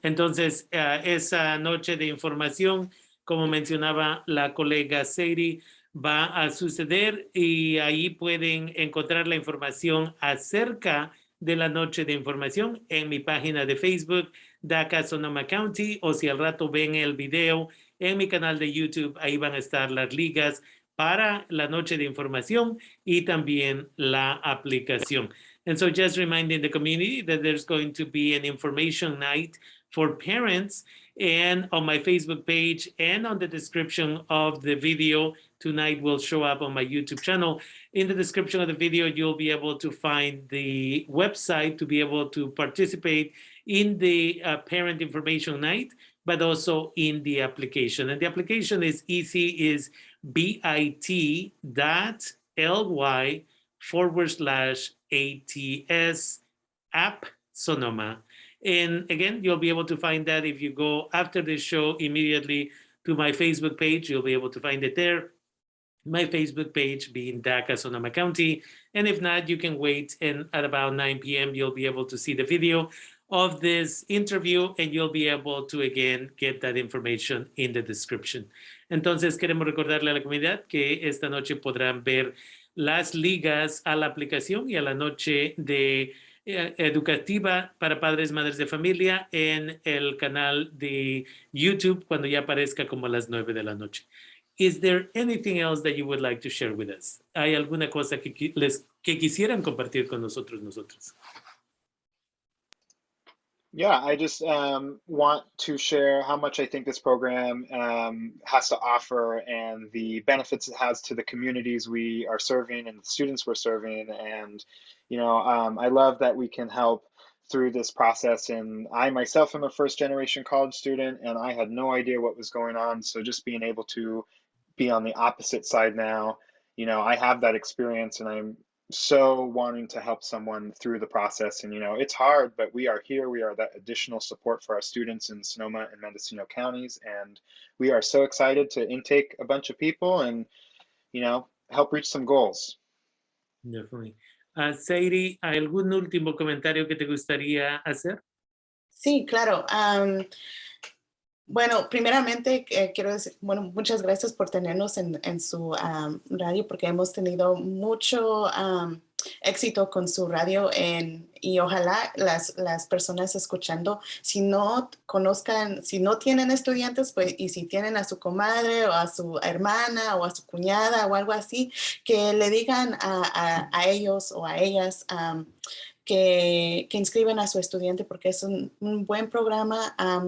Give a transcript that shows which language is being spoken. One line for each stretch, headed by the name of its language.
Spanish: entonces esa noche de información, como mencionaba la colega Sadie, va a suceder y ahí pueden encontrar la información acerca de la noche de información en mi página de Facebook, DACA Sonoma County, o si al rato ven el video en mi canal de YouTube, ahí van a estar las ligas para la noche de información y también la aplicación.
English: And so just reminding the community that there's going to be an information night for parents, and on my Facebook page and on the description of the video tonight will show up on my YouTube channel. In the description of the video, you'll be able to find the website to be able to participate in the parent information night, but also in the application. And the application is easy, is bit.ly/ATS app Sonoma. And again, you'll be able to find that if you go after the show immediately to my Facebook page, you'll be able to find it there. My Facebook page being DACA Sonoma County. And if not, you can wait, and at about 9 p.m. you'll be able to see the video of this interview, and you'll be able to again get that information in the description.
Spanish: Entonces queremos recordarle a la comunidad que esta noche podrán ver las ligas a la aplicación y a la noche de educativa para padres, madres de familia en el canal de YouTube cuando ya aparezca como a las 9 de la noche.
English: Is there anything else that you would like to share with us?
Spanish: ¿Hay alguna cosa que quisieran compartir con nosotros?
English: Yeah, I just want to share how much I think this program has to offer and the benefits it has to the communities we are serving and the students we're serving. And, I love that we can help through this process. And I myself am a first-generation college student, and I had no idea what was going on. So just being able to be on the opposite side now, I have that experience, and I'm so wanting to help someone through the process. And it's hard, but we are here. We are that additional support for our students in Sonoma and Mendocino counties, and we are so excited to intake a bunch of people and help reach some goals. Definitely.
Spanish: Sadie, ¿algún último comentario que te gustaría hacer? Sí, claro. Bueno, primeramente quiero decir, muchas gracias por tenernos en su radio, porque hemos tenido mucho éxito con su radio y ojalá las personas escuchando, si no tienen estudiantes, pues, y si tienen a su comadre o a su hermana o a su cuñada o algo así, que le digan a ellos o a ellas que inscriban a su estudiante, porque es un buen programa.